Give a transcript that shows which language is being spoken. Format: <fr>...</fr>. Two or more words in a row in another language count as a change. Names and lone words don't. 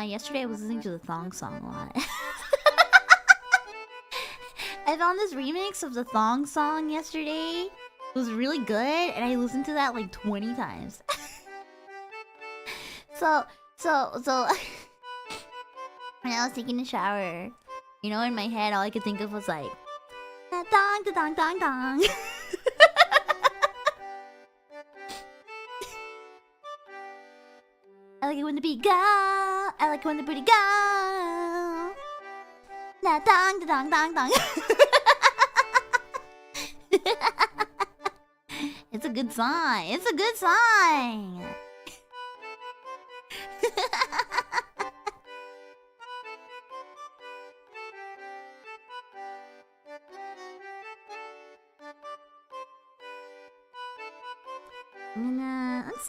<en>Yesterday I was listening to the Thong Song a lot. I found this remix of the Thong Song yesterday. It was really good, and I listened to that like 20 times. So when I was taking a shower, you know, in my head, all I could think of was like, da dong, da dong, dong, dong. I like it when the beat go. I like it when the booty go. Da dong, da dong, dong, dong. It's a good song. It's a good song. I'm gonna, let's see.</en>